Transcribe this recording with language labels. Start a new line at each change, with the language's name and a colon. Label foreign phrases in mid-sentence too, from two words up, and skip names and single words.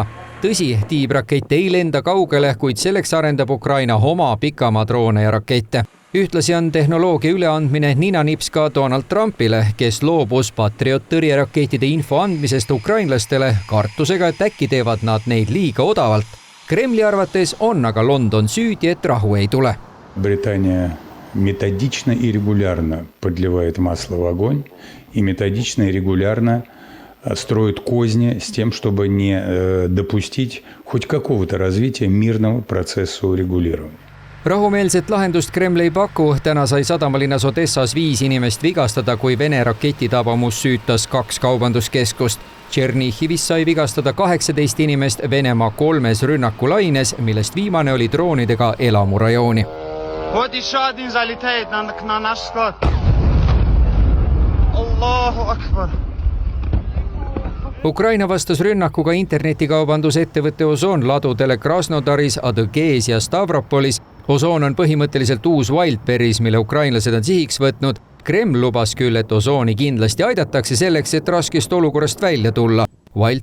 Estonian: Tõsi, tiibrakett ei lenda kaugele, kuid selleks arendab Ukraina oma pikamaadroone ja rakette. Ühtlasi on tehnoloogia üleandmine ninanips ka Donald Trumpile, kes loobus Patriot tõrjerakettide info andmisest ukrainlastele kartusega, et äkki teevad nad neid liiga odavalt. Kremli arvates on aga London süüdi, et rahu ei tule.
Russian: Британия методично и регулярно подливает масло в огонь и методично и регулярно строит козни с тем, чтобы не допустить хоть какого-то развития мирного процессу регулирования.
Estonian: Rahumeelset lahendust Kreml ei paku. Täna sai sadamalinnas Odessas 5 inimest vigastada, kui Vene raketitabamus süütas 2 kaubanduskeskust. Tšernihivis sai vigastada 18 inimest Venemaa 3 rünnakulaines, millest viimane oli droonidega elamurajooni.
Russian: Вот еще один залетает на наш склад.
Arabic: Allahu akbar.
Estonian: Ukraina vastas rünnakuga internetikaubandus-ettevõtte Ozon ladudele Krasnodaris, Adõgees ja Stavropolis. Ozon on põhimõtteliselt uus Wildberries, mille ukrainlased on sihiks võtnud. Kreml lubas küll, et Ozoni kindlasti aidatakse selleks, et raskest olukorrast välja tulla.